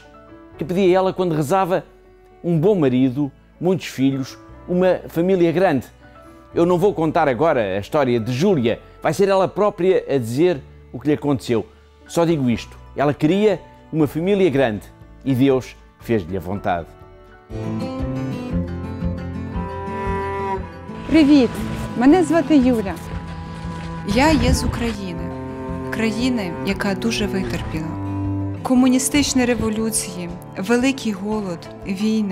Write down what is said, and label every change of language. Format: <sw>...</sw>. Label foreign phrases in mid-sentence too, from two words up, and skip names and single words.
<pt>Que pedia ela quando rezava? Um bom marido, muitos filhos, uma família grande. Eu não vou contar agora a história de Júlia, vai ser ela própria a dizer o que lhe aconteceu. Só digo isto, ela queria uma família grande e Deus fez-lhe a vontade.</pt> <uk>Привіт! Мене звати Юля. Я є з України, країни, яка дуже витерпіла. Комуністичні революції, великий голод, війни.</uk>